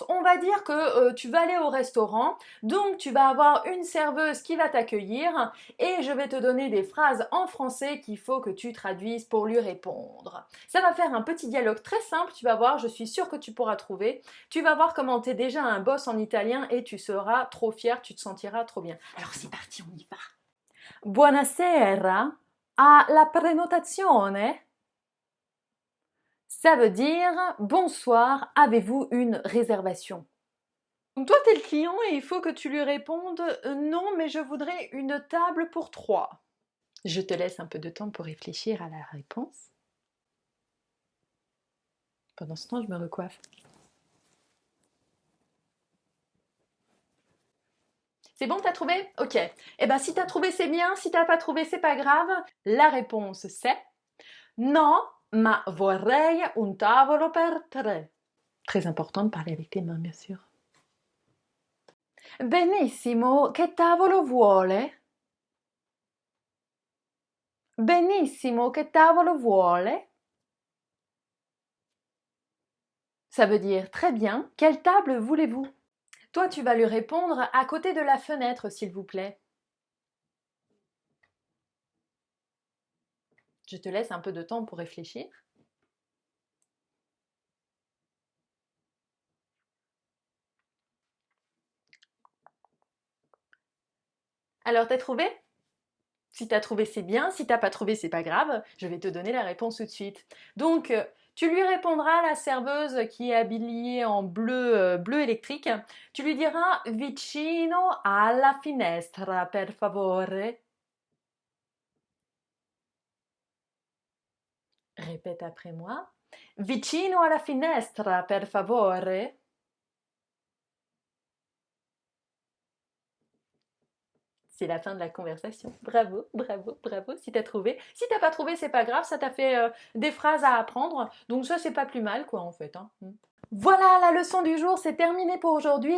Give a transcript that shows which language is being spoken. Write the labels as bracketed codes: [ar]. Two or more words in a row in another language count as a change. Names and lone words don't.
[fr] On va dire que tu vas aller au restaurant, donc tu vas avoir une serveuse qui va t'accueillir et je vais te donner des phrases en français qu'il faut que tu traduises pour lui répondre. Ça va faire un petit dialogue très simple, tu vas voir, je suis sûre que tu pourras trouver. Tu vas voir comment tu es déjà un boss en italien et tu seras trop fier, tu te sentiras trop bien. Alors c'est parti, on y va. [it] Buonasera, ha la prenotazione? [fr] Ça veut dire bonsoir, avez-vous une réservation? Donc toi, tu es le client et il faut que tu lui répondes non, mais je voudrais une table pour 3. Je te laisse un peu de temps pour réfléchir à la réponse. Pendant ce temps, je me recoiffe. C'est bon, t'as trouvé? Ok. Eh bien, si t'as trouvé, c'est bien. Si t'as pas trouvé, c'est pas grave. La réponse, c'est non, [it] ma vorrei un tavolo per 3. [fr] Très important de parler avec tes mains, bien sûr. [it] Benissimo, che tavolo vuole? Benissimo, che tavolo vuole? [fr] Ça veut dire très bien, quelle table voulez-vous? Toi, tu vas lui répondre à côté de la fenêtre, s'il vous plaît. Je te laisse un peu de temps pour réfléchir. Alors, t'as trouvé? Si t'as trouvé, c'est bien. Si t'as pas trouvé, c'est pas grave. Je vais te donner la réponse tout de suite. Donc, tu lui répondras, la serveuse qui est habillée en bleu, bleu électrique. Tu lui diras [it] vicino alla finestra, per favore. [fr] Répète après moi. [it] Vicino alla finestra, per favore. [fr] C'est la fin de la conversation. Bravo, bravo, bravo si t'as trouvé. Si t'as pas trouvé, c'est pas grave, ça t'a fait des phrases à apprendre. Donc ça, c'est pas plus mal, quoi, en fait. Hein. Voilà, la leçon du jour, c'est terminé pour aujourd'hui.